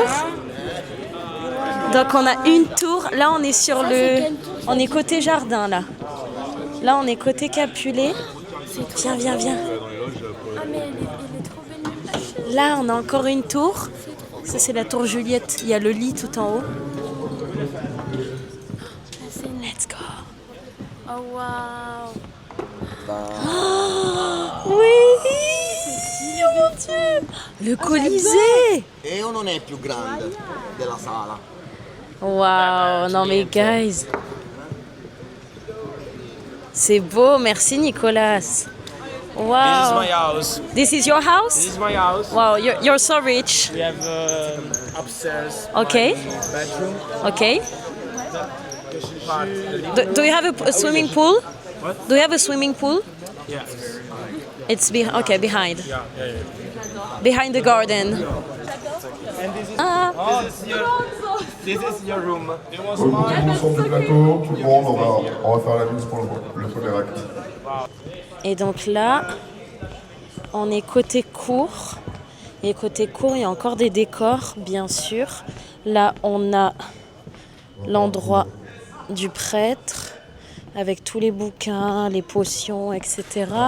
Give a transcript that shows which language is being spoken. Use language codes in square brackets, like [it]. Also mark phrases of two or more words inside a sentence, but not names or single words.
[fr] Donc on a une tour. Là, on est sur le... On est côté jardin, là. Là, on est côté Capulet. Viens. Ah, mais elle est trop belle. Là, on a encore une tour. Ça, c'est la tour Juliette. Il y a le lit tout en haut. [en] Let's go. [fr] Oh, waouh. Oui. Mon Dieu. Le Colisée. [it] E o non è più grande della sala? [fr] Wow, non mais guys. C'est beau, merci Nicolas. Wow. [en] This is my house. This is your house? This is my house. Wow, you're so rich. We have upstairs. Okay. Bedroom. Okay. Part. Do you have a swimming pool? What? Do you have a swimming pool? Yeah. It's behind. Yeah. Behind the garden. And this is. Ah. Oh, this is your room. It was [fr] Nous [en] mine. [fr] sommes du plateau, tout le monde, on va faire la mise pour le premier acte. Et donc là, on est côté cour. Et côté cour, il y a encore des décors, bien sûr. Là, on a l'endroit du prêtre avec tous les bouquins, les potions, etc.